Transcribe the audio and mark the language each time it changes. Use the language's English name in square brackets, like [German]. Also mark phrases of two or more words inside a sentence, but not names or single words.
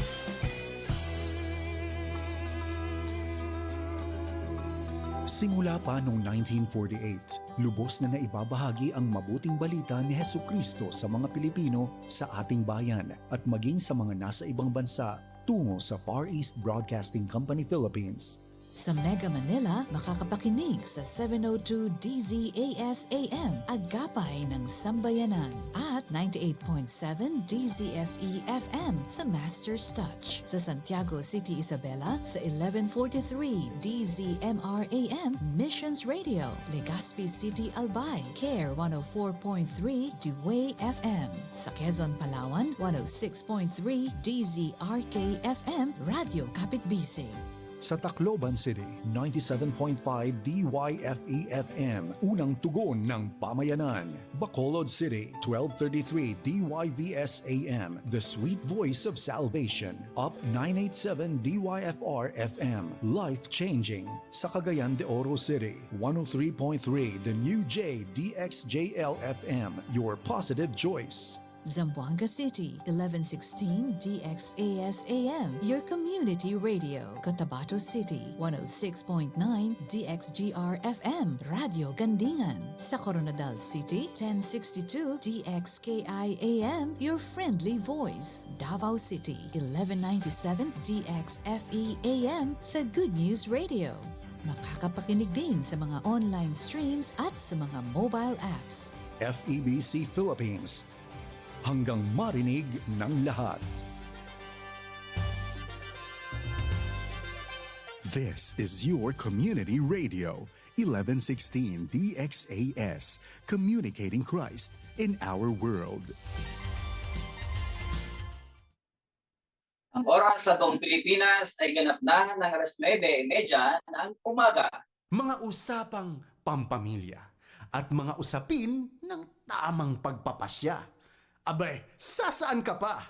[Filipino] Simula pa noong 1948, lubos na naibabahagi ang mabuting balita ni Hesukristo sa mga Pilipino sa ating bayan at maging sa mga nasa ibang bansa tungo sa Far East Broadcasting Company, Philippines. Sa Mega Manila, makakapakinig sa 702 DZAS AM, Agapay ng Sambayanan, at 98.7 DZFE FM, The Master's Touch. Sa Santiago City, Isabela, sa 1143 DZMR AM, Missions Radio, Legazpi City, Albay, CARE 104.3 Dewey FM. Sa Quezon, Palawan, 106.3 DZRK FM, Radio Kapitbisig. Sa Tacloban City, 97.5 DYFE-FM, unang tugon ng pamayanan. [English] Bacolod City, 1233 DYVS-AM, the sweet voice of salvation. Up 987 DYFR-FM, life-changing. Sa Cagayan de Oro City, 103.3 The New J DXJL-FM, your positive choice. Zamboanga City, 1116 DXAS-AM, your community radio. Cotabato City, 106.9 DXGR-FM, Radio Gandingan. Sa Coronadal City, 1062 DXKI-AM, your friendly voice. Davao City, 1197 DXFE-AM, the Good News Radio. [Filipino] Makakapakinig din sa mga [English] online streams [Filipino] at sa mga [English] mobile apps. [Filipino] FEBC Philippines, hanggang marinig ng lahat. [English] This is your community radio, 1116 DXAS, communicating Christ in our world. [Filipino] Ang oras sa buong Pilipinas ay ganap na ng alas 9:30 ng umaga. Mga usapang pampamilya at mga usapin ng tamang pagpapasya. Abay, sasaan ka pa?